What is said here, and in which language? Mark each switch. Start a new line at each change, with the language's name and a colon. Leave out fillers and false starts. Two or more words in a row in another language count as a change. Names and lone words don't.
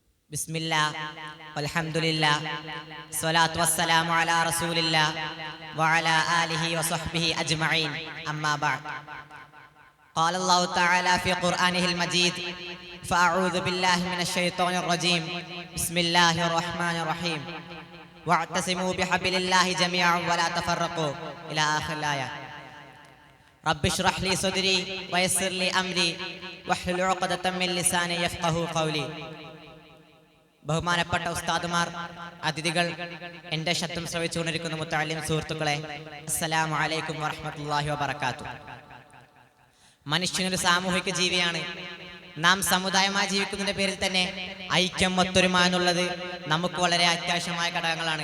Arabic: بسم الله والحمد لله والصلاة والسلام على رسول الله وعلى آله وصحبه أجمعين أما بعد قال الله تعالى في قرآنه المجيد فأعوذ بالله من الشيطان الرجيم بسم الله الرحمن الرحيم واعتصموا بحبل الله جميعا ولا تفرقوا إلى آخر الآية رب اشرح لي صدري ويسر لي أمري واحلل عقدة من لساني يفقهوا قولي
Malayalam: ബഹുമാനപ്പെട്ട ഉസ്താദുമാർ, അതിഥികൾ, എൻ്റെ ശബ്ദം ശ്രവിച്ചുകൊണ്ടിരിക്കുന്ന മുത്തഅല്ലിം സുഹൃത്തുക്കളെ,
Arabic: السلام عليكم ورحمة الله وبركاته.
Malayalam: മനുഷ്യനൊരു സാമൂഹിക ജീവിയാണ്. നാം സമുദായമായി ജീവിക്കുന്നതിന്റെ പേരിൽ തന്നെ ഐക്യം, ഒത്തൊരുമ എന്നുള്ളത് നമുക്ക് വളരെ അത്യാവശ്യമായ ഘടകങ്ങളാണ്.